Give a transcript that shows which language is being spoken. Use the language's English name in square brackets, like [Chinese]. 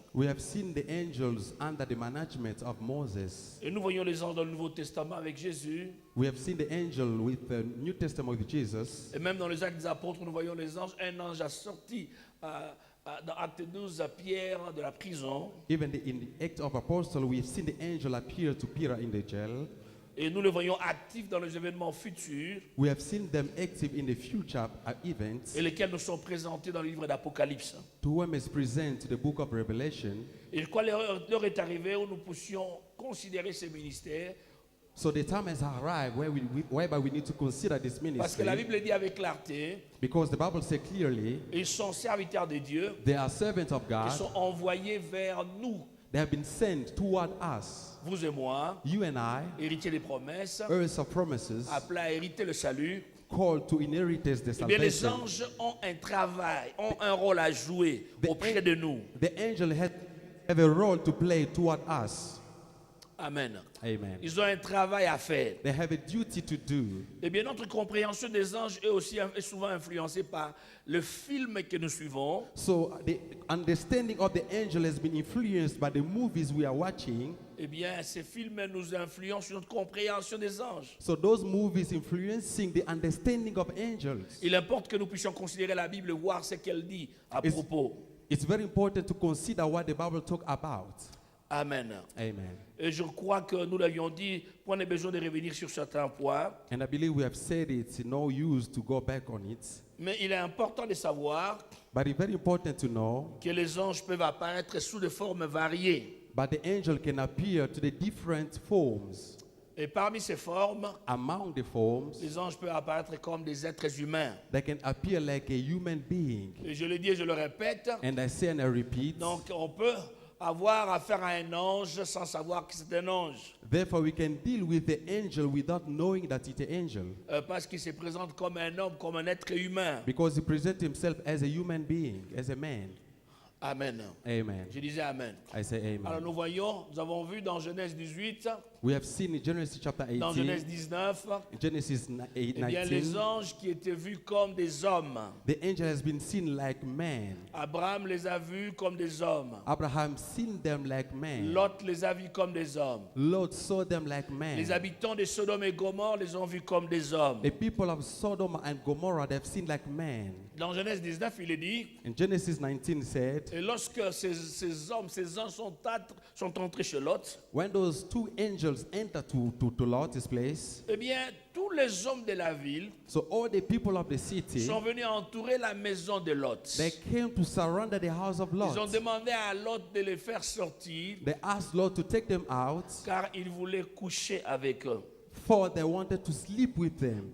[English] We have seen the angels under the management of Moses. [French] Et nous voyons les anges dans le Nouveau Testament avec Jésus. [English] We have seen the angel with the New Testament with Jesus. [French] Et même dans les Actes des Apôtres, nous voyons les anges. Un ange a sorti dans Acte 12 à Pierre de la prison. [English] Even in the Act of Apostle, we have seen the angel appear to Peter in the jail. [French] Et nous le voyons actif dans les événements futurs, [English] We have seen them active in the future events [French] et lesquels nous sont présentés dans le livre d'Apocalypse. [English] to whom is present to the book of Revelation. [French] Et je crois que l'heure est arrivée où nous puissions considérer ces ministères, [English] So the time has arrived whereby we need to consider this [French] parce que la [English] ministry, [French] Bible dit avec clarté, [English] because the Bible says clearly [French] ils sont serviteurs de Dieu, [English] they are servants of [French] ils [English] God. [French] sont envoyés vers nous, [English] They have been sent toward us, [French] vous et moi, [English] you and I, [French] héritiers des promesses, [English] heirs of promises, [French] appelés à hériter le salut. [English] called to inherit the [French] Eh bien, les [English] salvation. [French] anges ont un travail, ont un rôle à jouer auprès de nous. [English] The angel have a role to play toward us. [French] Amen. [English] Amen. [French] Ils ont un travail à faire. [English] They have a duty to do. [French] Eh bien, notre compréhension des anges est aussi est souvent influencée par le film que nous suivons. [English] So the understanding of the angel has been influenced by the movies we are watching. [French] Eh bien, ces films nous influencent sur notre compréhension des anges. [English] So those movies influencing the understanding of angels. [French] Il importe que nous puissions considérer la Bible, voir ce qu'elle dit à [English] It's- [French] propos. [English] It's very important to consider what the Bible talk about. [French] Amen. [English] Amen. [French] Et je crois que nous l'avions dit, on a besoin de revenir sur certains points. [English] And I believe we have said it's no use to go back on it. [French] Mais il est important de savoir [English] But it's very important to know [French] que les anges peuvent apparaître sous des formes variées. [English] but the angel can appear to the different forms. [French] Et parmi ces formes, [English] Among the forms, [French] les anges peuvent apparaître comme des êtres humains. [English] they can appear like a human being. [French] Et je le dis et je le répète, [English] And I say and I repeat, [French] donc on peut avoir affaire à un ange sans savoir que c'est un ange. [English] therefore we can deal with the angel without knowing that it's an angel. [French] Parce qu'il se présente comme un homme, comme un être humain. [English] Because he presents himself as a human being, as a man. [French] Amen. [English] Amen. [French] Je disais Amen. [English] I say [French] Alors [English] amen. [French] nous voyons, nous avons vu dans Genèse 18, [English] We have seen in Genesis chapter [French] dans [English] 18, [French] Genèse 19, [English] Genesis [French] eh bien les [English] 19, [French] anges qui étaient vus comme des hommes. [English] the angel has been seen like man. [French] Abraham les a vus comme des hommes. [English] Abraham seen them like man. [French] Lot les a vus comme des hommes. [English] Lot saw them like man. [French] Les habitants de Sodome et Gomorre les ont vus comme des hommes. [English] The people of Sodom and Gomorrah, they have seen like man. [French] Dans Genèse 19, il est dit, [English] And Genesis 19 said, [French] et lorsque ces hommes, ces anges sont entrés chez Lot, [English] when those two angels entered to Lot's place, [French] eh bien, tous les hommes de la ville [English] so all the people of the city, [French] sont venus entourer la maison de Lot. [English] they came to surrender the house of [French] Ils ont [English] Lot. [French] demandé à Lot de les faire sortir [English] They asked Lot to take them out, [French] car ils voulaient coucher avec eux. [English] for they wanted to sleep with them.